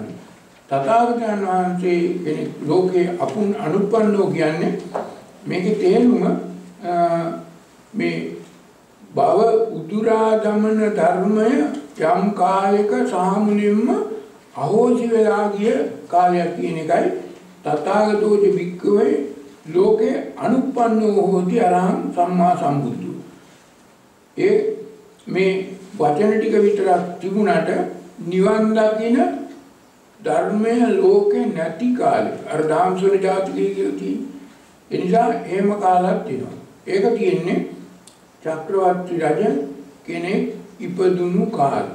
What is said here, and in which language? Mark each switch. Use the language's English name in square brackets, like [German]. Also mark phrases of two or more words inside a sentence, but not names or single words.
[Sinhala] තථාගතයන් වහන්සේ කෙනෙක් ලෝකේ අනුප්පන්නෝ කියන්නේ මේකේ තේරුම මේ භව උදුරා දමන ධර්මය යම් කාලයක සාමුලින්ම අහෝසි වෙලා ගිය කාලයක් කියන එකයි [Pali] තථාගතෝච භික්කවේ ලෝකේ අනුප්පන්නෝ හෝති අරහං සම්මා සම්බුද්ධෝ. [Sinhala] ඒ මේ වචන ටික විතරක් තිබුණාට නිවන් දකින ධර්මය ලෝකේ නැති කාලේ අර ධම්සොන ජාතිකයේ කියලා තියෙන්නේ. ඒ නිසා එහෙම කාලයක් තියෙනවා. ඒක තියෙන්නේ චක්‍රවර්ති රජ කෙනෙක් ඉපදුණු කාලේ.